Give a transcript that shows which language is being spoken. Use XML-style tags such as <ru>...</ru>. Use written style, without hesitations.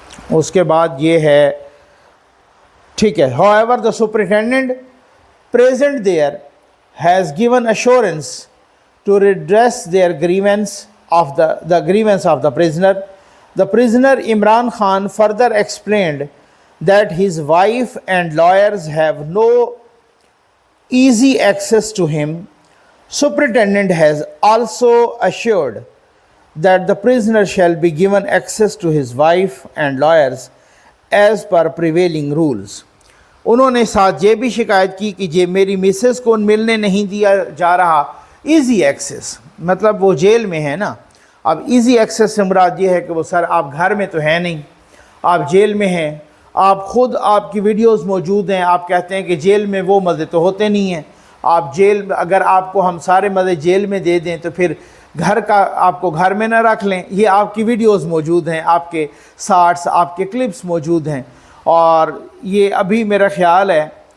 <ur>اس کے بعد یہ ہے، ٹھیک ہے،</ur> <en>however the superintendent present there has given assurance to redress their grievance of the grievance of the prisoner. The prisoner Imran Khan further explained that his wife and lawyers have no easy access to him. Superintendent has also assured that the prisoner shall be given access to his wife and lawyers as per prevailing rules.</en> <ur>انہوں نے ساتھ یہ بھی شکایت کی کہ یہ میری مسز کو ملنے نہیں دیا جا رہا۔ ایزی ایکسیس مطلب وہ جیل میں ہے نا، اب ایزی ایکسیس سے مراد یہ ہے کہ وہ سر آپ گھر میں تو ہیں نہیں، آپ جیل میں ہیں، آپ خود آپ کی ویڈیوز موجود ہیں، آپ کہتے ہیں کہ جیل میں وہ مزے تو ہوتے نہیں ہیں، آپ جیل اگر آپ کو ہم سارے مزے جیل میں دے دیں تو پھر گھر کا آپ کو گھر میں نہ رکھ لیں۔ یہ آپ کی ویڈیوز موجود ہیں، آپ کے شارٹس، آپ کے کلپس موجود ہیں، اور یہ ابھی میرا خیال ہے</ur>